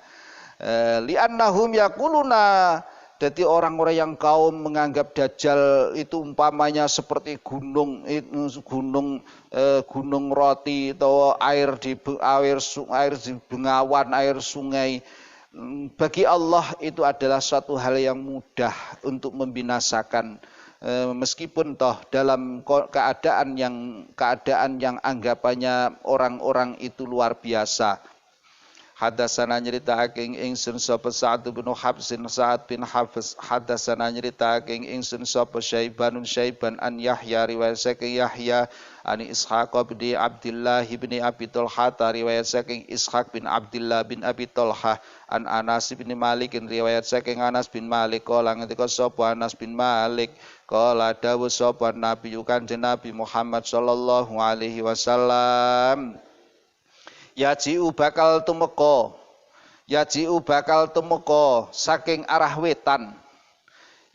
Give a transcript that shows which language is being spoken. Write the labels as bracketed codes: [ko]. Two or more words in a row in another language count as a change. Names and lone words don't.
[ar] لأنهم يقولون, [id] jadi orang-orang yang kaum menganggap dajjal itu umpamanya seperti gunung roti atau air di bengawan, air sungai. Bagi Allah itu adalah suatu hal yang mudah untuk membinasakan, meskipun toh dalam keadaan yang anggapannya orang-orang itu luar biasa. [jv] Hadatsana nyritakake ingsun sapa Sa'ad bin Hafs hadatsana nyritakake ingsun sapa Syaiban an Yahya riwayat saking Yahya ani Ishaq bin Abdullah bin Abi Talha riwayat saking Ishaq bin Abdullah bin Abi Talha an Anas bin Malik riwayat saking Anas bin Malik kala ngendika sapa Anas bin Malik kala dawuh sapa Nabi Kanjeng Nabi Muhammad [ar] صلى الله عليه وسلم [jv] Yaji'u bakal tumeka saking arah wetan.